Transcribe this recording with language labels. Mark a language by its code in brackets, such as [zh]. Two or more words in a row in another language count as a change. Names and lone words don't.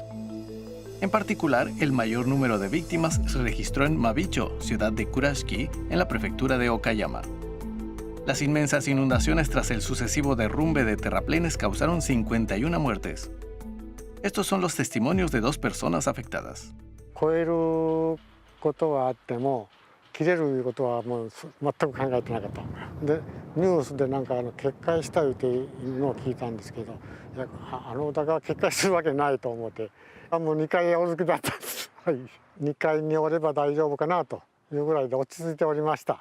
[es] En particular, el mayor número de víctimas se registró en Mabicho, ciudad de Kurashiki, en la prefectura de Okayama. Las inmensas inundaciones tras el sucesivo derrumbe de terraplenes causaron 51 muertes. Estos son los testimonios de 2 personas afectadas. [ja] 切れるいうことはもう全く考えてなかった。でニュースでなんか決壊したいうていうのを聞いたんですけど、いやあのお宅が決壊するわけないと思って、もう2階お付きだったんです。はい、2階におれば大丈夫かなというぐらいで落ち着いておりました。